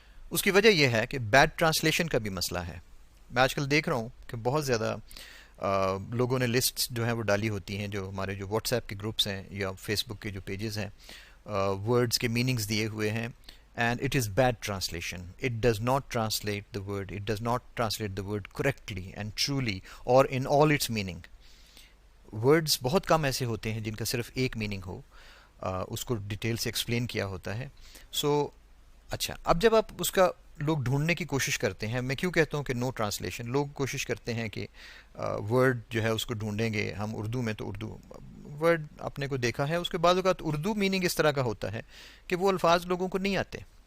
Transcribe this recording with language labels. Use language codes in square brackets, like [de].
[ur] اس کی وجہ یہ ہے کہ بیڈ ٹرانسلیشن کا بھی مسئلہ ہے. میں آج کل دیکھ رہا ہوں کہ بہت زیادہ لوگوں نے لسٹ جو ہیں وہ ڈالی ہوتی ہیں, جو ہمارے جو واٹس ایپ کے گروپس ہیں یا فیس بک کے جو پیجز ہیں, ورڈز کے میننگز دیے ہوئے ہیں, [en] and it is bad translation. It does not translate the word. It does not translate the word correctly and truly or in all its meaning. [ur] Words بہت کم ایسے ہوتے ہیں جن کا صرف ایک میننگ ہو, اس کو ڈیٹیل سے ایکسپلین کیا ہوتا ہے. سو اچھا, اب جب آپ اس کا لوگ ڈھونڈنے کی کوشش کرتے ہیں, میں کیوں کہتا ہوں کہ نو ٹرانسلیشن, لوگ کوشش کرتے ہیں کہ ورڈ جو ہے اس کو ڈھونڈیں گے ہم اردو میں, تو اردو ورڈ اپنے کو دیکھا ہے اس کے بعد اوقات اردو میننگ اس طرح کا ہوتا ہے کہ وہ الفاظ لوگوں کو نہیں آتے.